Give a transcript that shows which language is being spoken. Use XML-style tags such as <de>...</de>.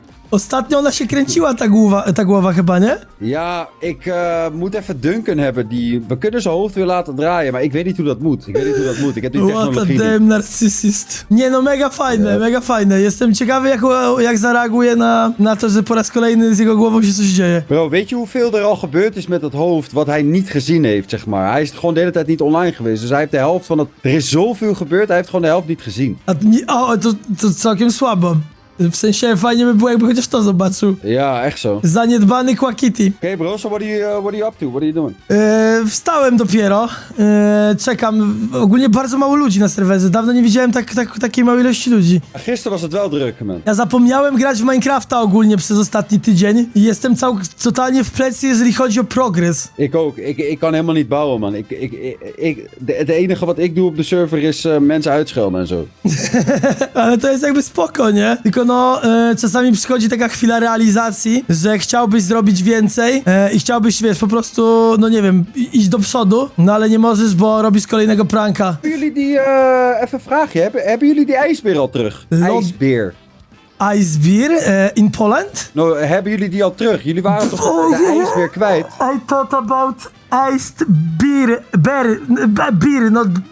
<pl>Ostatnio ona się kręciła, ta głowa chyba, nie?</pl> <nl>Ja, ik moet even Duncan hebben. We kunnen zijn hoofd weer laten draaien, maar ik weet niet hoe dat moet. Ik heb die</nl> <en>What a</en> <nl>technologie niet.</nl> <en>damn narcissist.</en> <pl>Nie no, mega fajne. Jestem ciekawy, jak zareaguje na to, że po raz kolejny z jego głową się coś dzieje.</pl> <nl>Bro, weet je hoeveel er al gebeurd is met dat hoofd wat hij niet gezien heeft, zeg maar. Hij is gewoon de hele tijd niet online geweest. Dus hij heeft de helft van het... Er is zoveel gebeurd, hij heeft gewoon de helft niet gezien.</nl> <pl>To całkiem słabo. W sensie fajnie by było, jakby chociaż to zobaczył.</pl> <nl>Ja, echt zo.</nl> <pl>Zaniedbany Quackity.</pl> <en>Okay, bro, so what are you up to? What are you doing?</en> <pl>Wstałem dopiero. Czekam. Ogólnie bardzo mało ludzi na serwerze. Dawno nie widziałem takiej małej ilości ludzi.</pl> <nl>Gisteren was het wel druk, man.</nl> <pl>Ja zapomniałem grać w Minecrafta ogólnie przez ostatni tydzień i jestem totalnie w plecy, jeżeli chodzi o progres.</pl> <nl>Ik ook. Ik kan helemaal niet bouwen, man. Het enige wat ik doe op de server is mensen uitschelden en zo.</nl> <pl>Ale to jest jakby spoko, nie? Tylko no, czasami przychodzi taka chwila realizacji, że chciałbyś zrobić więcej i chciałbyś, wiesz, po prostu, no nie wiem, iść do przodu, no ale nie możesz, bo robisz kolejnego pranka.</pl> <nl>Hebben jullie die, even een vraagje, hebben jullie die ijsbeer al terug? IJsbeer.</nl> <en>Ice beer in Poland?</en> <nl>Nou, hebben jullie die al terug? Jullie waren toch de ijsbeer kwijt?</nl> <en>I thought about iced beer, beer, not...</en>